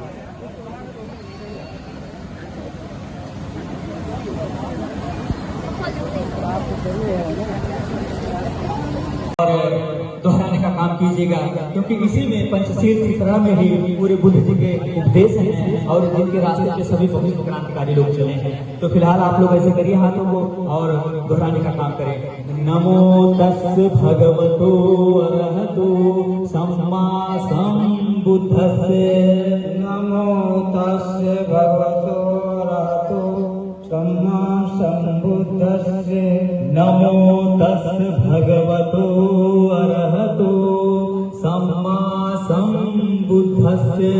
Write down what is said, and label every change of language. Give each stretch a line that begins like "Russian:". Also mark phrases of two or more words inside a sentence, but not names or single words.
Hindi: और दोहराने का काम कीजिएगा, क्योंकि इसी में पंचशील की शरण में ही पूरे बुद्ध जी के उपदेश हैं और जिनके रास्ते पे सभी बहुत क्रांतिकारी लोग चले हैं। तो फिलहाल आप लोग ऐसे करिए हाथों को और दोहराने का काम करें।
Pali: नमो तस् भगवतो अरहतो सम्मा सम्बुद्धस्से, नमो तस्य भगवतो अरहतो सम्मा सम्बुद्धस्से, नमो तस् भगवतो अरहतो सम्मा सम्बुद्धस्से,